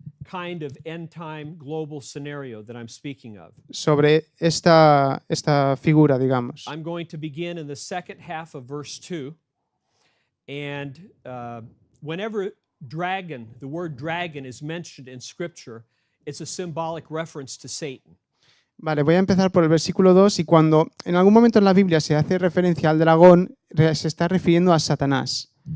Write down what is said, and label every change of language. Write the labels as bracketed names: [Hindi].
[English] kind of end time global scenario that I'm speaking of. [Spanish] sobre esta figura, digamos. [English] I'm going to begin in the second half of verse 2. And whenever dragon, the word dragon is mentioned in Scripture, it's a symbolic reference to Satan. [Spanish] Vale, voy a empezar por el versículo 2 y cuando en algún momento en la Biblia se hace referencia al dragón, se está refiriendo a Satanás.